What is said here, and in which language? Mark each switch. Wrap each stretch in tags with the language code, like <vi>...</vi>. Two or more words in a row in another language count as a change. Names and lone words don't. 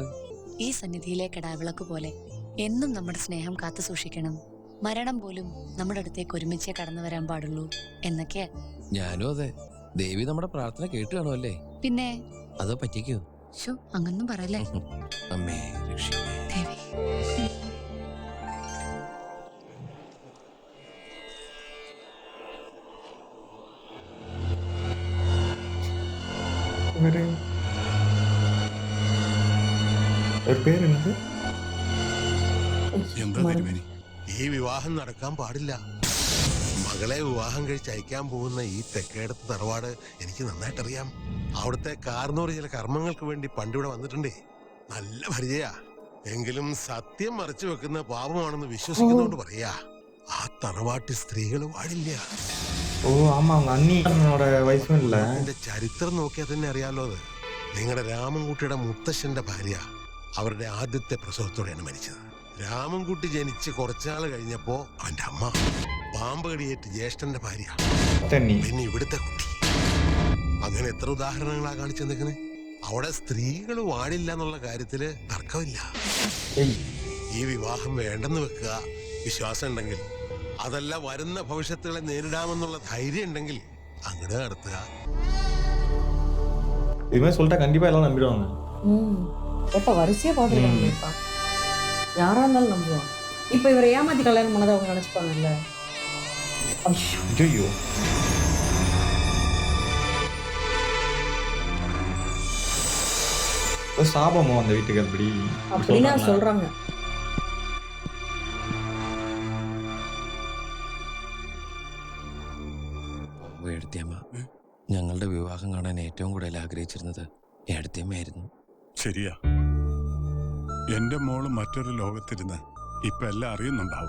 <ml>ഈ സന്നിധിയിലെ കടാവിളക്ക് പോലെ എന്നും നമ്മുടെ സ്നേഹം കാത്തു സൂക്ഷിക്കണം. മരണം പോലും നമ്മുടെ അടുത്തേക്ക് ഒരുമിച്ചേ കടന്നു വരാൻ പാടുള്ളൂ എന്നൊക്കെയാ. ഞാനും അതെ. ദേവി നമ്മുടെ പ്രാർത്ഥന കേട്ടു കാണുമല്ലേ? പിന്നെ അതോ പറ്റിക്കോ? അങ്ങൊന്നും പറയല്ലേ. അമ്മേ രക്ഷിക്കണേ. ദേവി</ml> <ta>ஒரு பேர் என்னது?</ta> <ml>എന്താ തിരുമേനി? ഈ വിവാഹം നടക്കാൻ പാടില്ല. മകളെ വിവാഹം കഴിച്ച് അയക്കാൻ പോകുന്ന ഈ തെക്കേടത്ത് തറവാട് എനിക്ക് നന്നായിട്ടറിയാം. അവിടുത്തെ കാർന്നോർ ചില കർമ്മങ്ങൾക്ക് വേണ്ടി പണ്ടിവിടെ വന്നിട്ടുണ്ടേ. നല്ല പരിചയാ. എങ്കിലും സത്യം മറച്ചു വെക്കുന്ന പാപമാണെന്ന് വിശ്വസിക്കുന്നോണ്ട് പറയാ, ആ തറവാട്ടിൽ സ്ത്രീകൾ പാടില്ല.</ml> <ta>ஓ ஆமா, அவங்க அண்ணியோட வயசும் இல்ல.</ta> <ml>എന്റെ ചരിത്രം നോക്കിയാൽ തന്നെ അറിയാലോ. അത് നിങ്ങളുടെ രാമൻകുട്ടിയുടെ മുത്തശ്ശന്റെ ഭാര്യ അവരുടെ ആദ്യത്തെ പ്രസവത്തോടെയാണ് മരിച്ചത്. രാമൻകുട്ടി ജനിച്ച് കുറച്ചാൾ കഴിഞ്ഞപ്പോ അവന്റെ അമ്മ പാമ്പ് കടിയേറ്റ് ജ്യേഷ്ഠന്റെ ഭാര്യ, പിന്നെ ഇവിടുത്തെ കുട്ടി. അങ്ങനെ എത്ര ഉദാഹരണങ്ങളാ കാണിച്ചെന്നേക്കണേ. അവിടെ സ്ത്രീകൾ വാടില്ല എന്നുള്ള കാര്യത്തില് തർക്കമില്ല. ഈ വിവാഹം വേണ്ടെന്ന് വെക്കുക, വിശ്വാസം ഉണ്ടെങ്കിൽ. അതല്ല, വരുന്ന ഭവിഷ്യത്തുകളെ നേരിടാമെന്നുള്ള ധൈര്യം ഉണ്ടെങ്കിൽ അങ്ങോട്ട് നടത്തുക.</ml> <ta>இதுமாதிரி சொல்லிட்டா கண்டிப்பா எல்லாம் நம்பிடுவாங்க. எப்ப வரிசையா பாத்துருக்காங்க. யாரா இருந்தாலும் நம்புவாங்க. இப்ப இவரை ஏமாத்தி கல்யாணம் பண்ணதை அவங்க நினைச்சுப்பாங்கல்ல. ஐயோ, சாபமோ அந்த வீட்டுக்கு அப்படின்னா சொல்றாங்க.</ta> <ml>എഴുത്തിയമ്മ, ഞങ്ങളുടെ വിവാഹം കാണാൻ ഏറ്റവും കൂടുതൽ ആഗ്രഹിച്ചിരുന്നത് എഴുത്തിയമ്മയായിരുന്നു. ശരിയാ. എന്റെ മോള് മറ്റൊരു ലോകത്തിരുന്ന് ഇപ്പൊ എല്ലാം അറിയുന്നുണ്ടാവും.</ml>